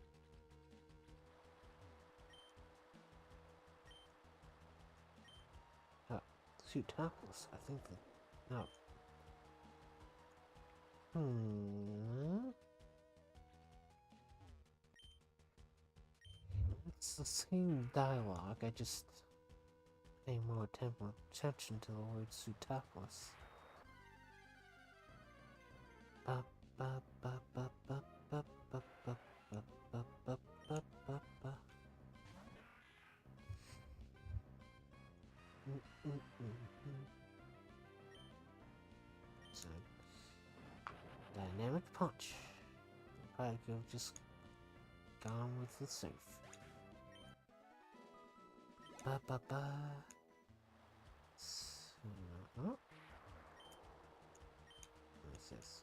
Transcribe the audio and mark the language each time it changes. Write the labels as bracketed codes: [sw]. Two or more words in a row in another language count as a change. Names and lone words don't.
[en] Suit topless, I think that. No. It's the same dialogue, I just pay more attention to the word Sutapolis. Ba ba ba ba ba ba ba ba ba ba ba ba ba ba. So, dynamic punch. Probably could have just gone with the surf. Ba ba ba. So, what's this?